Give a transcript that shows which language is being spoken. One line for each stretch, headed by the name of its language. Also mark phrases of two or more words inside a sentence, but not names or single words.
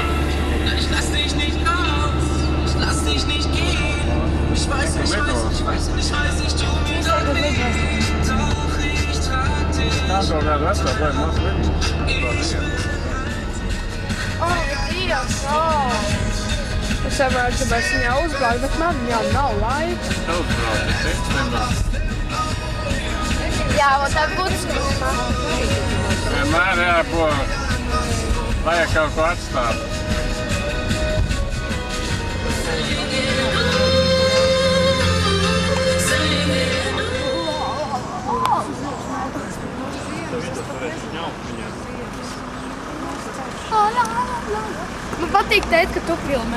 German: Nein, ich lass dich nicht los. Ich lass dich nicht gehen. Ich weiß, ich tu mir doch weh. Doch ich trag dich.
Latvian: Es saprotu, ka es viņu uzbraucu, bet man jau nav laika. Jā, un tā būtu skumā. Vienmēr jābūt, vajag kaut ko atstāt. Man patīk teikt, ka tu filmē.